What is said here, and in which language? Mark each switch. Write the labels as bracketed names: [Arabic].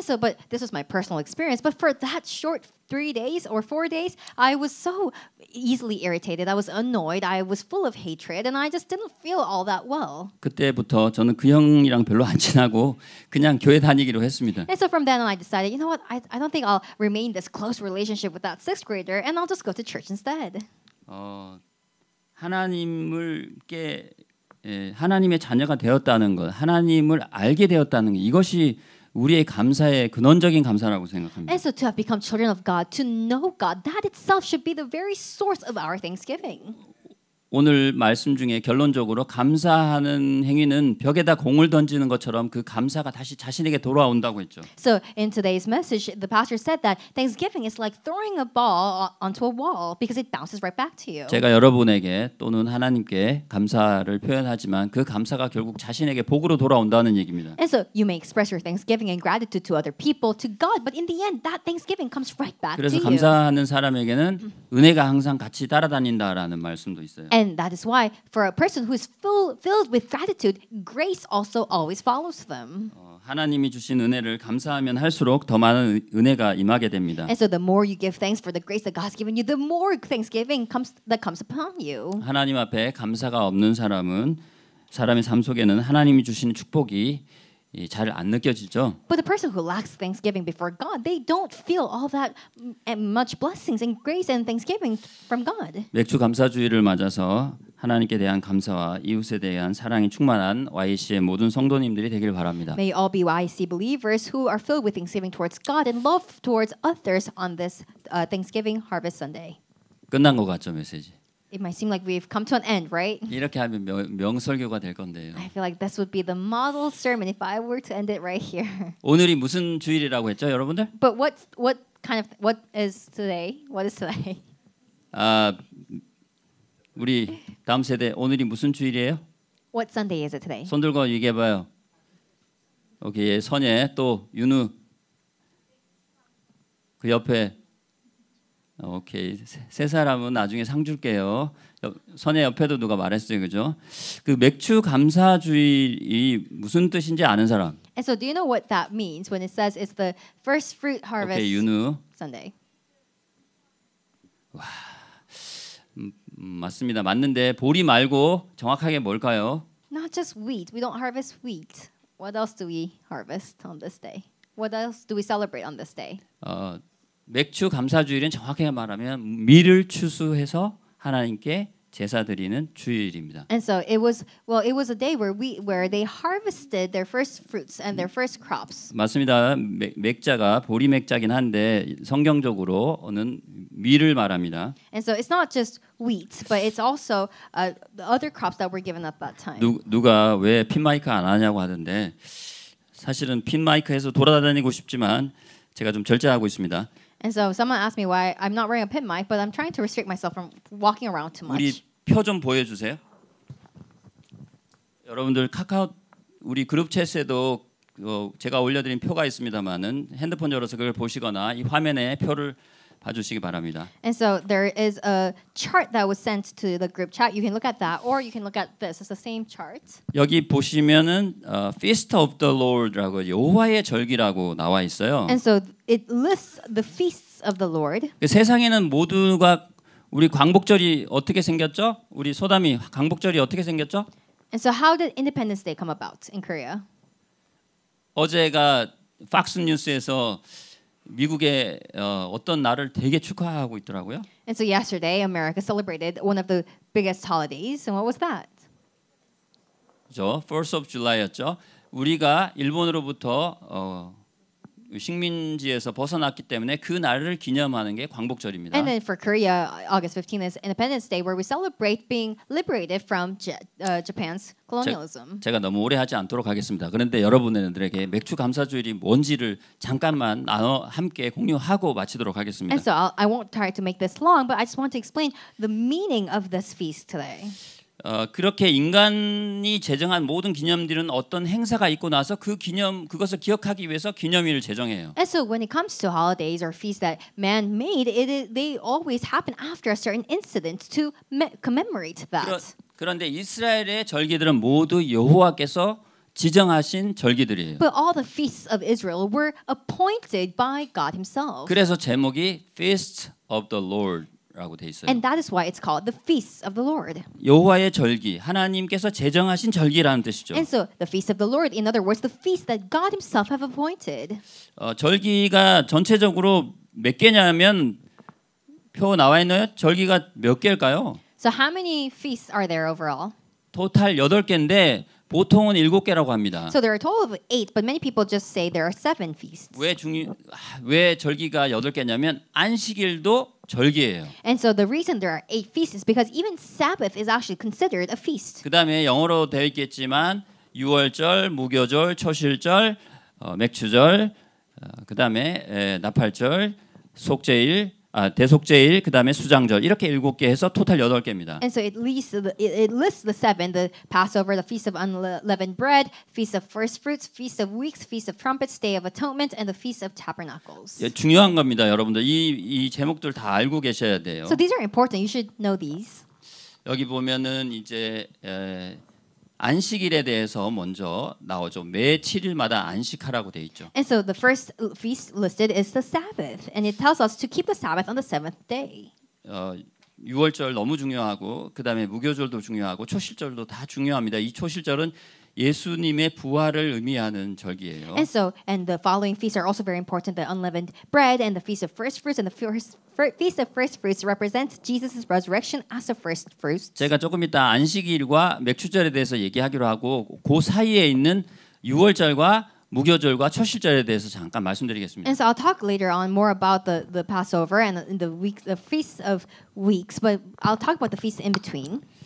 [English] And so, but this was my personal experience. But for that short 3 days or 4 days, I was so easily irritated. I was annoyed. I was full of hatred, and I just didn't feel all that well. [Korean] 그때부터 저는 그 형이랑 별로 안 친하고 그냥 교회 다니기로 했습니다. [English] And so from then on, I decided, you know what? I don't think I'll remain this close relationship with that 6th grader, and I'll just go to church instead. [Korean] 하나님의 자녀가 되었다는 것, 하나님을 알게 되었다는 것, 이것이 우리의 감사의 근원적인 감사라고 생각합니다. [English] And so to have become children of God, to know God, that itself should be the very source of our thanksgiving. [Korean] 오늘 말씀 중에 결론적으로 감사하는 행위는 벽에다 공을 던지는 것처럼 그 감사가 다시 자신에게 돌아온다고 했죠. [English] So in today's message, the pastor said that Thanksgiving is like throwing a ball onto a wall because it bounces right back to you. [Korean] 제가 여러분에게 또는 하나님께 감사를 표현하지만 그 감사가 결국 자신에게 복으로 돌아온다는 얘기입니다. [English] And so you may express your thanksgiving and gratitude to other people, to God, but in the end, that thanksgiving comes right back to [Korean] 그래서 [English] you. [Korean] 감사하는 사람에게는 은혜가 항상 같이 따라다닌다라는 말씀도 있어요. [English] And that is why, for a person who is filled with gratitude, grace also always follows them. [Korean] 하나님이 주신 은혜를 감사하면 할수록 더 많은 은혜가 임하게 됩니다. [English] And so the more you give thanks for the grace that God's given you, the more thanksgiving comes upon you. [Korean] 하나님 앞에 감사가 없는 사람은 사람의 삶 속에는 하나님이 주시는 축복이 잘 안 느껴지죠. [English] But the person who lacks thanksgiving before God, they don't feel all that much blessings and grace and thanksgiving from God. [Korean] 맥주 감사주의를 맞아서 하나님께 대한 감사와 이웃에 대한 사랑이 충만한 YC의 모든 성도님들이 되길 바랍니다. [English] May all be YC believers who are filled with thanksgiving towards God and love towards others on this Thanksgiving Harvest Sunday. [Korean] 끝난 것 같죠, 메시지. [English] It might seem like we've come to an end, right? [Korean] 이렇게 하면 명설교가 될 건데요. [English] I feel like this would be the model sermon if I were to end it right here. [Korean] 오늘이 무슨 주일이라고 했죠, 여러분들? [English] But what is today? What is today? [Korean] 우리 다음 세대 오늘이 무슨 주일이에요? [English] What Sunday is it today? [Korean] 손 들고 얘기해봐요. 오케이, 선예 또 윤우 그 옆에 오케이 세 사람은 나중에 상 줄게요. 선예 옆에도 누가 말했어요, 그죠? 그 맥주 감사주일이 무슨 뜻인지 아는 사람? [English] And so, do you know what that means when it says it's the first fruit harvest [Korean] 오케이, 윤우. [English] Sunday? [Korean] 맞습니다. 맞는데 보리 말고 정확하게 뭘까요? [English] Not just wheat. We don't harvest wheat. What else do we harvest on this day? What else do we celebrate on this day? [Korean] 맥주 감사주일은 정확하게 말하면 밀을 추수해서 하나님께 제사 드리는 주일입니다. [English] And so it was a day where they harvested their first fruits and their first crops. [Korean] 맞습니다. 맥자가 보리 맥자긴 한데 성경적으로는 밀을 말합니다. [English] And so it's not just wheat, but it's also the other crops that were given at that time. [Korean] 누가 왜 핀 마이크 안 하냐고 하던데 사실은 핀 마이크에서 돌아다니고 싶지만 제가 좀 절제하고 있습니다. [English] And so someone asked me why I'm not wearing a pin mic, but I'm trying to restrict myself from walking around too much. [Korean] 우리 표 좀 보여주세요. 여러분들 카카오 우리 그룹 챗에도 제가 올려드린 표가 있습니다만은 핸드폰 열어서 그걸 보시거나 이 화면에 표를 봐주시기 바랍니다. [English] And so there is a chart that was sent to the group chat. You can look at that, or you can look at this. It's the same chart. [Korean] 여기 보시면은 [English] Feast of the Lord [Korean] 라고 여호와의 절기라고 나와 있어요. [English] And so it lists the feasts of the Lord. [Korean] 세상에는 모두가 우리 광복절이 어떻게 생겼죠? 우리 소담이 광복절이 어떻게 생겼죠? [English] And so how did Independence Day come about in Korea? [Korean] 어제가 팍스 뉴스에서 미국의 어떤 날을 되게 축하하고 있더라고요. [English] And so yesterday, America celebrated one of the biggest holidays. And what was that? [Korean] 그죠? [English] 4th of July였죠. [Korean] 우리가 일본으로부터 식민지에서 벗어났기 때문에 그 날을 기념하는 게 광복절입니다. [English] And then for Korea, August 15th is Independence Day, where we celebrate being liberated from Japan's colonialism. [Korean] 제가 너무 오래 하지 않도록 하겠습니다. 그런데 여러분들에게 맥주 감사주일이 뭔지를 잠깐만 나눠 함께 공유하고 마치도록 하겠습니다. [English] And so I won't try to make this long, but I just want to explain the meaning of this feast today. [Korean] 그렇게 인간이 제정한 모든 기념들은 어떤 행사가 있고 나서 그것을 기억하기 위해서 기념일을 제정해요. [English] And so when it comes to holidays or feasts that man made, they always happen after a certain incident to commemorate that. [Korean] 그런데 이스라엘의 절기들은 모두 여호와께서 지정하신 절기들이에요. [English] But all the feasts of Israel were appointed by God Himself. [Korean] 그래서 제목이 [English] Feast of the Lord. [Korean] 라고 돼 있어요. [English] And that is why it's called the feasts of the Lord. [Korean] 여호와의 절기, 하나님께서 제정하신 절기라는 뜻이죠. [English] And so the feast of the Lord, in other words, the feast that God Himself have appointed. [Korean] 절기가 전체적으로 몇 개냐면 표 나와 있나요? 절기가 몇 개일까요? [English] So how many feasts are there overall? [Korean] 토탈 8개인데 보통은 7개라고 합니다. [English] So there are a total of 8, but many people just say there are 7 feasts. [Korean] 왜 절기가 8개냐면 안식일도 절기예요. [English] And so the reason there are 8 feasts is because even Sabbath is actually considered a feast. [Korean] 그다음에 영어로 되어 있겠지만 유월절, 무교절, 초실절, 맥추절, 그다음에 나팔절, 속죄일, 대속죄일, 그다음에 수장절 이렇게 7개 해서 토탈 8개입니다. [English] And so it lists the 7, the Passover, the Feast of Unleavened Bread, Feast of First Fruits, Feast of Weeks, Feast of Trumpets, Day of Atonement, and the Feast of Tabernacles. [Korean] 예, 중요한 겁니다, 여러분들. 이 제목들 다 알고 계셔야 돼요. [English] So these are important. You should know these. [Korean] 여기 보면은 이제 안식일에 대해서 먼저 나오죠. 매 7일마다 안식하라고 돼 있죠. [English] And so the first feast listed is the Sabbath, and it tells us to keep the Sabbath on the 7th day. [Korean] 6월절 너무 중요하고 그다음에 무교절도 중요하고 초실절도 다 중요합니다. 이 초실절은 예수님의 부활을 의미하는 절기예요. [English] And the following feasts are also very important: the unleavened bread and the feast of first fruits, and the feast of first fruits represents Jesus' resurrection as the first fruits. [Korean] 제가 조금 이따 안식일과 맥추절에 대해서 얘기하기로 하고 그 사이에 있는 6월절과 무교절과 초실절에 대해서 잠깐 말씀드리겠습니다. [English] And so I'll talk later on more about the Passover and the feast of weeks, but I'll talk about the feast in between.